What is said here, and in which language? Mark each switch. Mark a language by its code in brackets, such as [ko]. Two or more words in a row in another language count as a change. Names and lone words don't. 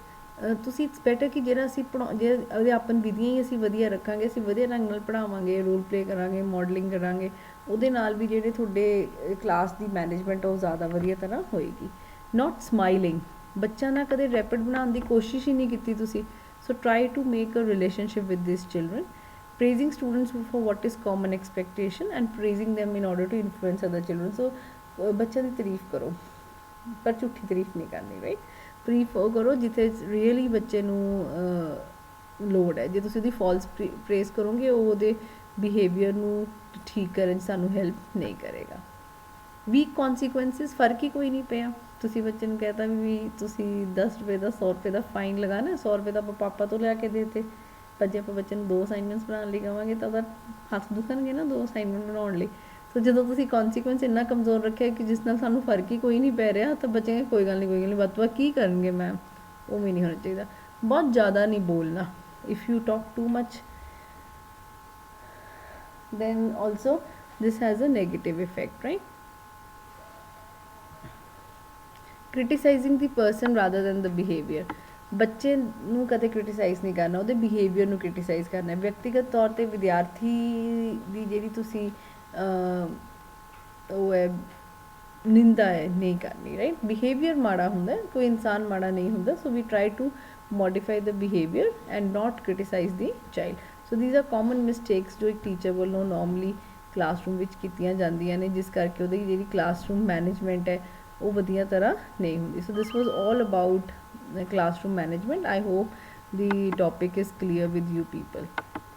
[pa] ਤੁਸੀਂ [en] it's better [pa] ਕਿ ਜਿਹੜਾ ਅਸੀਂ ਜੇ ਅਧਿਆਪਨ ਵਿਧੀਆਂ ਹੀ ਅਸੀਂ ਵਧੀਆ ਰੱਖਾਂਗੇ, ਅਸੀਂ ਵਧੀਆ ਢੰਗ ਨਾਲ ਪੜ੍ਹਾਵਾਂਗੇ, [en] role play [pa] ਕਰਾਂਗੇ, ਮੋਡਲਿੰਗ ਕਰਾਂਗੇ, ਉਹਦੇ ਨਾਲ ਵੀ ਜਿਹੜੇ ਤੁਹਾਡੇ ਕਲਾਸ ਦੀ ਮੈਨੇਜਮੈਂਟ ਉਹ ਜ਼ਿਆਦਾ ਵਧੀਆ ਤਰ੍ਹਾਂ ਹੋਏਗੀ। [en] not smiling, [pa] ਬੱਚਾ ਨਾ ਕਦੇ ਰੈਪਿਡ ਬਣਾਉਣ ਦੀ ਕੋਸ਼ਿਸ਼ ਹੀ ਨਹੀਂ ਕੀਤੀ ਤੁਸੀਂ। [en] so try to make a relationship with this children. praising students for what is common expectation and praising them in order to influence other children। [pa] so ਬੱਚਿਆਂ ਦੀ ਤਾਰੀਫ ਕਰੋ, ਪਰ ਝੂਠੀ ਤਾਰੀਫ ਨਹੀਂ ਕਰਨੀ, ਰਾਈਟ। ਤਾਰੀਫ ਉਹ ਕਰੋ ਜਿੱਥੇ ਰੀਅਲੀ ਬੱਚੇ ਨੂੰ ਲੋੜ ਹੈ। ਜੇ ਤੁਸੀਂ ਉਹਦੀ [en] false praise [pa] ਕਰੋਗੇ ਉਹ ਉਹਦੇ ਬਿਹੇਵੀਅਰ ਨੂੰ ਠੀਕ ਕਰਨ 'ਚ ਸਾਨੂੰ ਹੈਲਪ ਨਹੀਂ ਕਰੇਗਾ। [en] weak consequences, [pa] ਫਰਕ ਹੀ ਕੋਈ ਨਹੀਂ ਪਿਆ। ਤੁਸੀਂ ਬੱਚੇ ਨੂੰ ਕਹਿ ਤਾ ਵੀ ਤੁਸੀਂ 10 ਰੁਪਏ ਦਾ 100 ਰੁਪਏ ਦਾ ਫਾਈਨ ਲਗਾਉਣਾ, 100 ਰੁਪਏ ਦਾ ਆਪਾਂ ਪਾਪਾ ਤੋਂ ਲਿਆ ਕੇ ਦੇ ਦਿੱਤੇ, ਪਰ ਜੇ ਆਪਾਂ ਬੱਚੇ ਨੂੰ 2 ਅਸਾਈਨਮੈਂਟਸ ਬਣਾਉਣ ਲਈ ਕਹਾਂਗੇ ਤਾਂ ਉਹਦਾ ਹੱਥ ਦੁਖਣਗੇ ਨਾ 2 ਅਸਾਈਨਮੈਂਟ ਬਣਾਉਣ ਲਈ। ਸੋ ਜਦੋਂ ਤੁਸੀਂ ਕੌਨਸੀਕੁਐਂਸ ਇੰਨਾ ਕਮਜ਼ੋਰ ਰੱਖਿਆ ਕਿ ਜਿਸ ਨਾਲ ਸਾਨੂੰ ਫਰਕ ਹੀ ਕੋਈ ਨਹੀਂ ਪੈ ਰਿਹਾ, ਤਾਂ ਬੱਚੇ ਕੋਈ ਗੱਲ ਨਹੀਂ ਵੱਧ ਤੋਂ ਵੱਧ ਕੀ ਕਰਨਗੇ ਮੈਮ, ਉਹ ਵੀ ਨਹੀਂ ਹੋਣਾ ਚਾਹੀਦਾ। ਬਹੁਤ ਜ਼ਿਆਦਾ ਨਹੀਂ ਬੋਲਣਾ। [en] if you talk too much then also this has a negative effect, right? Criticizing the person rather than the behavior, [pa] ਬੱਚੇ ਨੂੰ ਕਦੇ ਕ੍ਰਿਟੀਸਾਈਜ਼ ਨਹੀਂ ਕਰਨਾ, ਉਹਦੇ ਬਿਹੇਵੀਅਰ ਨੂੰ ਕ੍ਰਿਟੀਸਾਈਜ਼ ਕਰਨਾ। ਵਿਅਕਤੀਗਤ ਤੌਰ 'ਤੇ ਵਿਦਿਆਰਥੀ ਦੀ ਜਿਹੜੀ ਤੁਸੀਂ ਉਹ ਹੈ ਨਿੰਦਾ ਹੈ ਨਹੀਂ ਕਰਨੀ, ਰਾਈਟ। ਬਿਹੇਵੀਅਰ ਮਾੜਾ ਹੁੰਦਾ, ਕੋਈ ਇਨਸਾਨ ਮਾੜਾ ਨਹੀਂ ਹੁੰਦਾ। [en] so we try to modify the behaviour and not criticise the child. so these are common mistakes [pa] ਜੋ ਇੱਕ ਟੀਚਰ ਵੱਲੋਂ ਨੋਰਮਲੀ ਕਲਾਸਰੂਮ ਵਿੱਚ ਕੀਤੀਆਂ ਜਾਂਦੀਆਂ ਨੇ, ਜਿਸ ਕਰਕੇ ਉਹਦੀ ਜਿਹੜੀ [en] classroom management [pa] ਹੈ ਉਹ ਵਧੀਆ ਤਰ੍ਹਾਂ ਨਹੀਂ ਹੁੰਦੀ। [en] so this was all about classroom management. I hope the topic is clear with you people.